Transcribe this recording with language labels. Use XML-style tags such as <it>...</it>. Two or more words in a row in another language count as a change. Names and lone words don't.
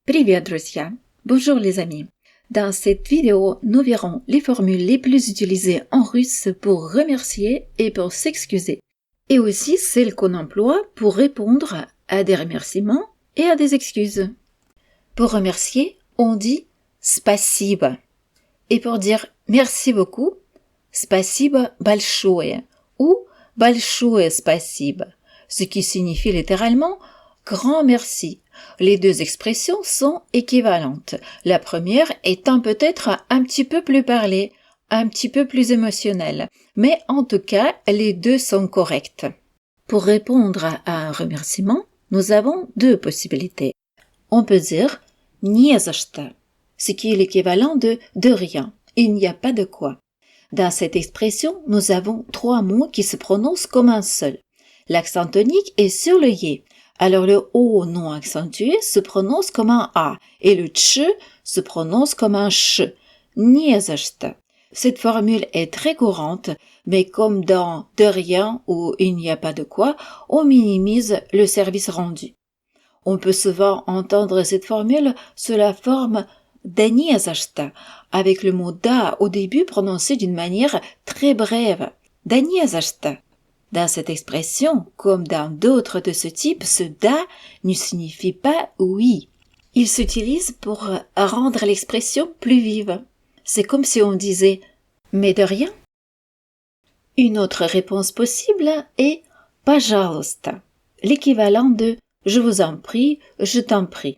<ru>Привет, друзья!</ru> <fr>Bonjour les amis! Dans cette vidéo, nous verrons les formules les plus utilisées en russe pour remercier et pour s'excuser, et aussi celles qu'on emploie pour répondre à des remerciements et à des excuses. Pour remercier, on dit спасибо, et pour dire merci beaucoup,</fr> <ru>спасибо большое ou большое спасибо,</ru> <fr>ce qui signifie littéralement grand merci. Les deux expressions sont équivalentes, la première étant peut-être un petit peu plus parlée, un petit peu plus émotionnelle, mais en tout cas, les deux sont correctes. Pour répondre à un remerciement, nous avons deux possibilités. On peut dire</fr> <ru>не за что,</ru> <fr>ce qui est l'équivalent de rien, il n'y a pas de quoi. Dans cette expression, nous avons trois mots qui se prononcent comme un seul. L'accent tonique est sur le yé. Alors le O non accentué se prononce comme un A et le tch se prononce comme un ch.</fr> <ru>Не за что.</ru> <fr>Cette formule est très courante, mais comme dans de rien ou il n'y a pas de quoi, on minimise le service rendu. On peut souvent entendre cette formule sous la forme</fr> <ru>да не за что,</ru> <fr>avec le mot da au début prononcé d'une manière très brève.</fr> <ru>Да не за что.</ru> <fr>Dans cette expression, comme dans d'autres de ce type, ce da ne signifie pas oui. Il s'utilise pour rendre l'expression plus vive. C'est comme si on disait mais de rien. Une autre réponse possible est пожалуйста, l'équivalent de je vous en prie, je t'en prie.</fr>